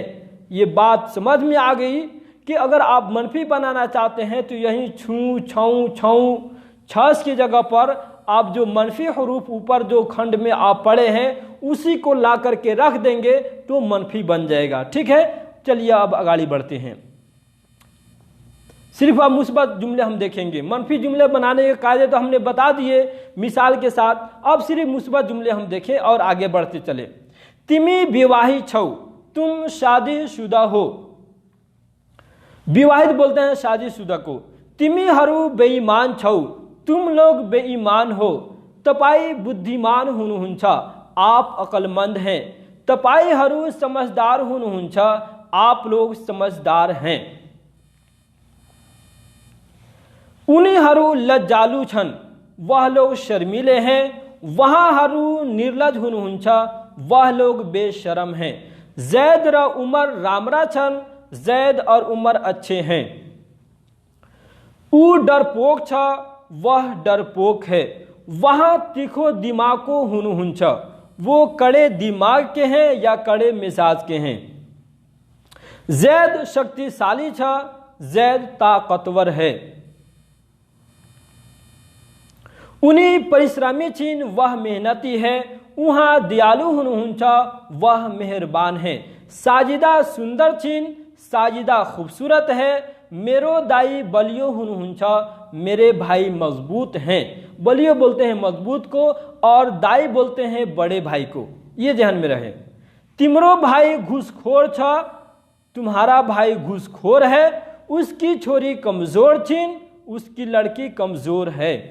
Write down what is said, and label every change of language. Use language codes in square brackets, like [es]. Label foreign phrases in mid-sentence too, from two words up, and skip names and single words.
[ur] یہ بات سمجھ میں آ گئی کہ اگر آپ منفی بنانا چاہتے ہیں تو یہی چھو، چھؤ، چھؤ، چھس کی جگہ پر آپ جو منفی حروف اوپر جو کھنڈ میں آپ پڑھے ہیں اسی کو لا کرکے رکھ دیں گے تو منفی بن جائے گا، ٹھیک ہے. چلیے اب آگے بڑھتے ہیں. صرف اب مثبت جملے ہم دیکھیں گے، منفی جملے بنانے کے قاعدے تو ہم نے بتا دیے مثال کے ساتھ، اب صرف مثبت جملے ہم دیکھیں اور آگے بڑھتے چلے. [ne] तिमी विवाही छौ, [ur] تم شادی شدہ ہو، विवाहित بولتے ہیں شادی شدہ کو। [ne] तिमीहरू बेईमान छौ, [ur] تم لوگ بے ایمان ہو. [ne] तपाई बुद्धिमान हुनुहुन्छ, [ur] آپ عقلمند ہیں. [ne] तपाईहरू समझदार हुनुहुन्छ, [ur] آپ لوگ سمجھدار ہیں. [ne] उनीहरू लज्जालु छन्, [ur] وہ لوگ شرمیلے ہیں. [ne] वहाँहरू निर्लज हुनुहुन्छ, [ur] وہ لوگ بے شرم ہیں. [ne] जैद र उमर रामरा छन्, [ur] زید اور عمر اچھے ہیں. [ne] ऊ डरपोक छ, [ur] وہ ڈرپوک ہے. [ne] वहाँ तीखो दिमागो हुनुहुन्छ, [ur] وہ کڑے دماغ کے ہیں یا کڑے مزاج کے ہیں. [ne] जैद शक्तिशाली छ, [ur] زید طاقتور ہے. [ne] उनी परिश्रमी छिन्, [ur] وہ محنتی ہے. [ne] उहाँ दयालु हुनुहुन्छ, [ur] وہ مہربان ہے. [ne] साजिदा सुंदर छिन्, [ur] ساجدہ خوبصورت ہے. [ne] मेरो दाई बलियो हुनुहुन्छ, [ur] میرے بھائی مضبوط ہیں. बलियो بولتے ہیں مضبوط کو اور दाई بولتے ہیں بڑے بھائی کو، یہ دھیان میں رہے। [ne] तिम्रो भाई घूसखोर छ, [ur] تمہارا بھائی گھوس خور ہے. [ne] उसकी छोरी कमजोर छिन, [ur] اس کی لڑکی کمزور ہے.